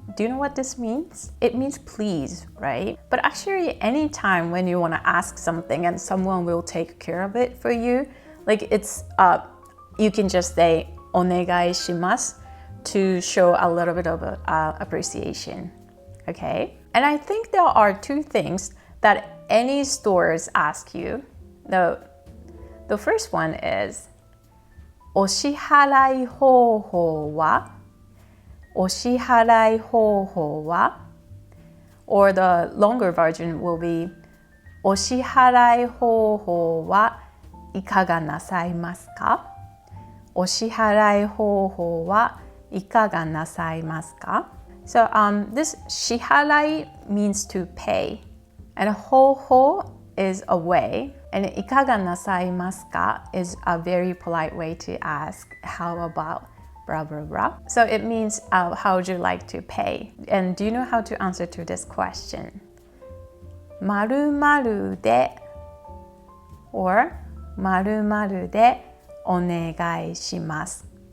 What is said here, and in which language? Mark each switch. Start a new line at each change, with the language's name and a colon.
English: Do you know what this means? It means please, right? But actually anytime when you want to ask something and someone will take care of it for you, like it's you can just say
Japanese: お願いします
English: to show a little bit of appreciation. Okay? And I think there are two things that any stores ask you. The first one is
Japanese: お支払い方法は? お支払い方法は?
English: Or the longer version will be
Japanese: お支払い方法はいかがなさいますか? お支払い方法はいかがなさいますか?
English: So this 支払い means to pay, and 方法 is a way, and
Japanese: いかがなさいますか
English: is a very polite way to ask how about blah blah blah. So it means how would you like to pay? And do you know how to answer to this question?
Japanese: 〇〇で or 〇〇でお願いします.